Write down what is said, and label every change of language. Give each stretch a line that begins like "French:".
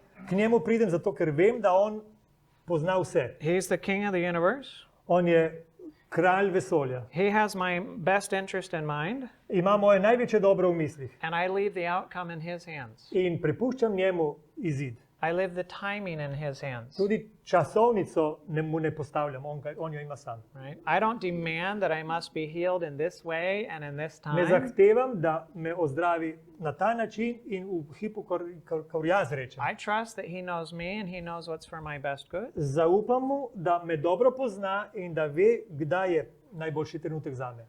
Slovenian: K njemu pridem zato, ker vem, da on pozna vse.
English: He's the king of the universe.
Slovenian: On je kralj vesolja.
English: He has my best interest in mind,
Slovenian: Ima moje največje dobro v mislih.
English: and I leave the outcome in his hands.
Slovenian: In prepuščam njemu izid.
English: I leave the timing in his hands.
Slovenian: Tudi časovnico mu ne postavljam, on jo ima sam.
English: Right? I don't demand that I must be healed in this way and in this
Slovenian: Ne
English: time.
Slovenian: zahtevam, da me ozdravi na ta način in v hipu, kar jaz rečem.
English: I trust that he knows me and he knows what's for my best good.
Slovenian: Zaupam mu, da me dobro pozna in da ve, kdaj je najboljši trenutek zame.